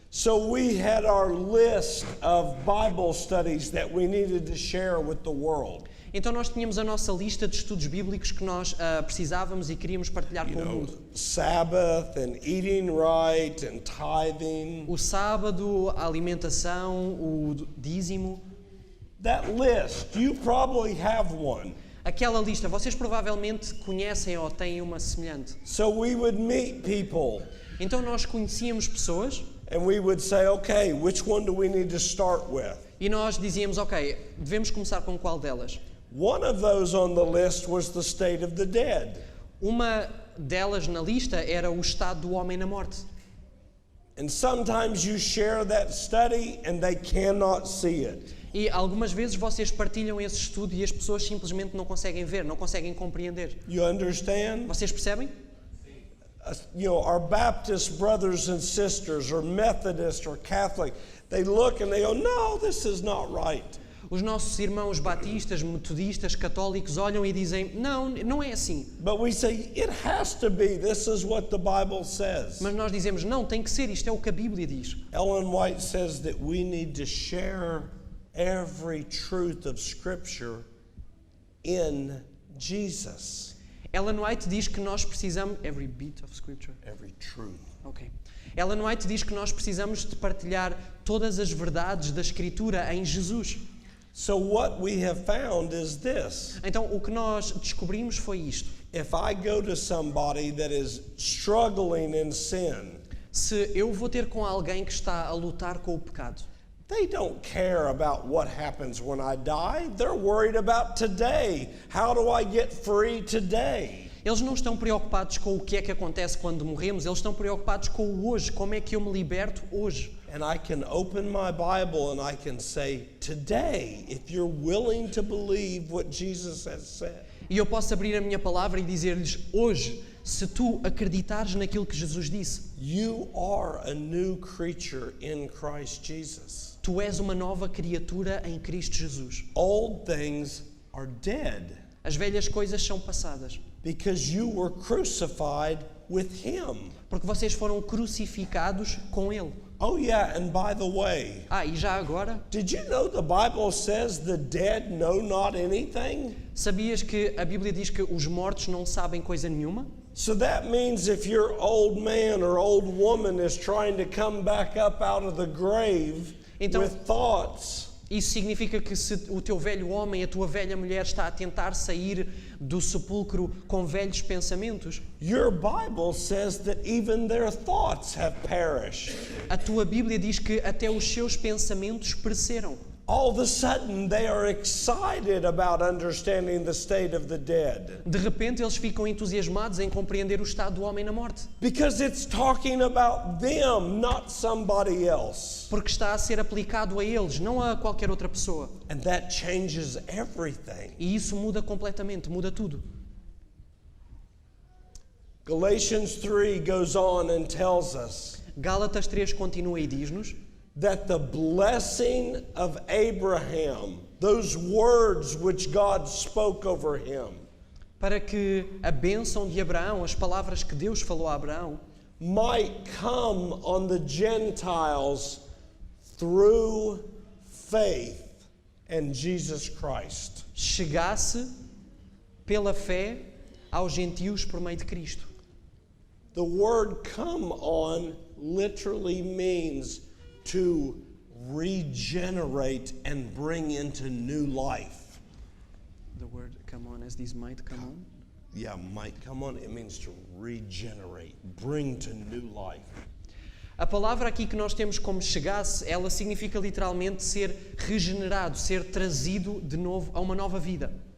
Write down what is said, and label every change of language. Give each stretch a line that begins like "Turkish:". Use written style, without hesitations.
English: So we had our list of Bible studies that we needed to share with the world.
Portuguese: Então nós tínhamos a nossa lista de estudos bíblicos que nós precisávamos e queríamos partilhar com o mundo.
English: Sabbath and eating right and tithing.
Portuguese: O sábado, a alimentação, o dízimo.
English: That list, you probably have one.
Portuguese: Aquela lista, vocês provavelmente conhecem ou têm uma semelhante.
English: So we would meet people
Portuguese: Então nós conhecíamos pessoas
English: and we would say, okay, which one do we need to start with?
Portuguese: e nós dizíamos, ok, devemos começar com qual delas?
English: One of those on the list was the state of the dead.
Portuguese: Uma delas na lista era o estado do homem na morte.
English: And sometimes you share that study and they cannot see it.
Portuguese: E algumas vezes vocês partilham esse estudo e as pessoas simplesmente não conseguem ver, não conseguem compreender.
English: You understand?
Portuguese: Vocês percebem?
English: Our Baptist brothers and sisters or Methodist or Catholic, they look and they go, no, this is not right.
Portuguese: Os nossos irmãos batistas, metodistas, católicos olham e dizem, não, não é assim.
English: But we say, it has to be. This is what the Bible says.
Portuguese: Mas nós dizemos, não, tem que ser, isto é o que a Bíblia diz.
English: Ellen White says that we need to share every truth of Scripture in Jesus.
Portuguese: Ellen White diz que nós precisamos...
English: Every bit of scripture. Every truth. Ok.
Portuguese: Ellen White diz que nós precisamos de partilhar todas as verdades da Escritura em Jesus.
English: So what we have found is this.
Portuguese: Então, o que nós descobrimos foi isto.
English: If I go to somebody that is struggling in sin,
Portuguese: Se eu vou ter com alguém que está a lutar com o pecado,
English: they don't care about what happens when I die. They're worried about today. How do I get free today?
Portuguese: eles não estão preocupados com o que é que acontece quando morremos, eles estão preocupados com o hoje, como é que eu me liberto hoje.
English: And I can open my Bible and I can say, today, if you're willing to believe what Jesus has said.
Portuguese: E eu posso abrir a minha palavra e dizer-lhes, hoje, se tu acreditares naquilo que Jesus disse,
English: You are a new creature in Christ Jesus.
Portuguese: tu és uma nova criatura em Cristo Jesus.
English: Old things are dead
Portuguese: As velhas coisas são passadas,
English: because you were crucified with Him.
Portuguese: porque vocês foram crucificados com Ele.
English: Oh yeah, and by the way,
Portuguese: E já agora,
English: did you know the Bible says the dead know not anything?
Portuguese: sabias que a Bíblia diz que os mortos não sabem coisa nenhuma?
English: So that means if your old man or old woman is trying to come back up out of the grave
Portuguese: Então-
English: with thoughts,
Portuguese: Isso significa que se o teu velho homem, a tua velha mulher está a tentar sair do sepulcro com velhos pensamentos,
English: your Bible says that even their thoughts have perished.
Portuguese: a tua Bíblia diz que até os seus pensamentos pereceram.
English: All of a sudden, they are excited about understanding the state of the dead.
Portuguese: De repente eles ficam entusiasmados em compreender o estado do homem na morte,
English: Because it's talking about them, not somebody else.
Portuguese: porque está a ser aplicado a eles, não a qualquer outra pessoa.
English: And that changes everything.
Portuguese: E isso muda completamente, muda tudo.
English: Galatians 3 goes on and tells us
Portuguese: Gálatas 3 continua e diz-nos
English: that the blessing of Abraham, those words which God spoke over him,
Portuguese: para que a bênção de Abraão, as palavras que Deus falou a Abraão,
English: might come on the Gentiles through faith in Jesus Christ.
Portuguese: chegasse pela fé aos gentios por meio de Cristo.
English: The word come on literally means to regenerate and bring into new life. The word come on as this might come on. Yeah, might come on. It means to regenerate, bring to new life.
Portuguese: A palavra aqui que nós temos como chegasse, ela significa literalmente ser regenerado, ser trazido de novo a uma nova vida.